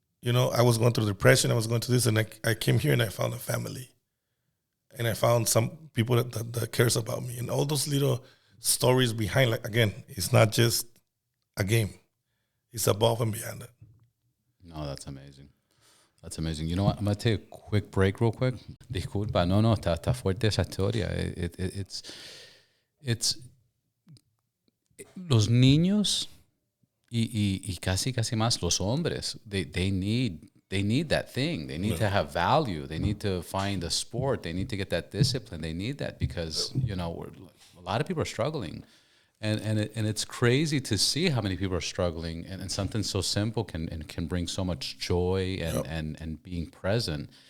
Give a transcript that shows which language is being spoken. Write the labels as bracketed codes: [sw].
[en] I was going through depression. I was going through this, and I came here and I found a family. And I found some people that cares about me. And all those little stories behind, like, again, it's not just a game. It's above and beyond it. No, that's amazing. That's amazing. You know what? I'm going to take a quick break real quick. [es] Disculpa, no, está fuerte esa historia. It's los niños y casi más los hombres, [en] they need that thing. They need to have value. They need to find a sport. They need to get that discipline. They need that because, a lot of people are struggling. And it's crazy to see how many people are struggling and something so simple can bring so much joy and being present.